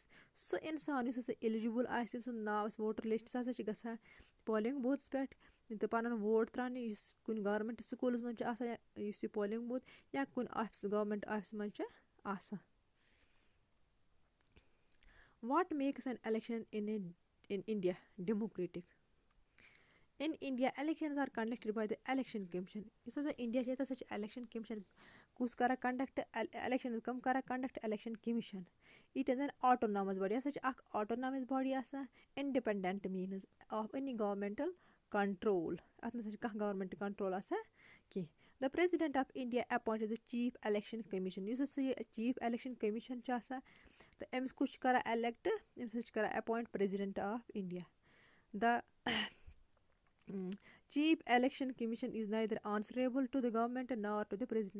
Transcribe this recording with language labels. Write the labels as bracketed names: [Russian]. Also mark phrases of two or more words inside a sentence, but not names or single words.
[Kashmiri] سُہ اِنسان یُس ہسا ایلِجبل آسہِ ییٚمہِ سُنٛد ناو آسہِ ووٹر لسٹ سُہ ہسا چھُ گژھان پولنگ بوٗتھَس پٮ۪ٹھ تہٕ پَنُن ووٹ تراونہِ. یُس کُنہِ گورمنٹ سکوٗلَس منٛز چھُ آسان یُس یہِ پولنگ بوٗتھ یا کُنہِ آفِس گورمنٹ آفِسَس منٛز چھُ آسان. [English] What makes an election in India democratic. In India, elections are conducted by the election commission. [Kashmiri] یُس ہسا انڈیا چھِ ییٚتہِ ہسا چھِ [English] election commission [Kashmiri] کُس کران [English] conduct election [Kashmiri] کم کران [English] conduct election commission. It is an autonomous body. [Kashmiri] یہِ ہسا چھِ اکھ [English] autonomous body [Kashmiri] آسان [English] independent means of any governmental control. [Kashmiri] اتھ نسا چھِ کانٛہہ [English] government control [Kashmiri] آسان کینٛہہ. [English] The President of India appointed the Chief Election Commission. [Kashmiri] یُس ہسا یہِ [English] Chief Election Commission [Kashmiri] چھُ آسان تہٕ أمِس کُس چھُ کران الیکٹ، أمِس ہسا چھِ کران [English] appoint President of India. The Chief Election Commission is neither answerable to the government nor to the President.